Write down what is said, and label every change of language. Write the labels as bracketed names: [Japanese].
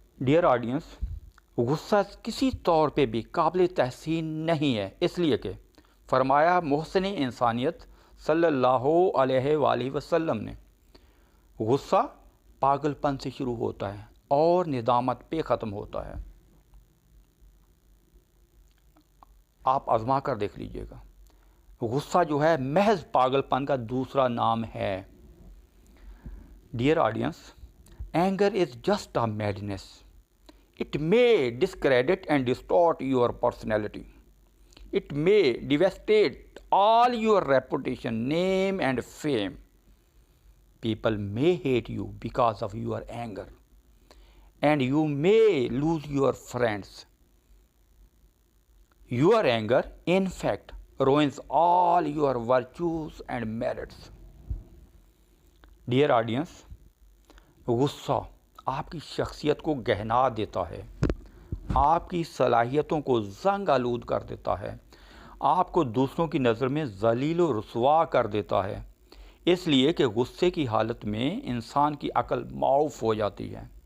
[English] Dear audience, [Urdu] غصہ کسی طور پہ بھی قابل تحسین نہیں ہے، اس لیے کہ فرمایا محسن انسانیت صلی اللہ علیہ وآلہ وسلم نے، غصہ پاگل پن سے شروع ہوتا ہے اور ندامت پہ ختم ہوتا ہے۔ آپ آزما کر دیکھ لیجئے گا۔ غصہ جو ہے محض پاگل پن کا دوسرا نام ہے۔ [English] Dear audience, anger is just a madness. It may discredit and distort your personality. It may devastate all your reputation, name and fame. People may hate you because of your anger, and you may lose your friends. Your anger, in fact, ruins all your virtues and merits. Dear audience, [Urdu] غصہ آپ کی شخصیت کو گہنا دیتا ہے، آپ کی صلاحیتوں کو زنگ آلود کر دیتا ہے، آپ کو دوسروں کی نظر میں ذلیل و رسوا کر دیتا ہے، اس لیے کہ غصے کی حالت میں انسان کی عقل معاف ہو جاتی ہے،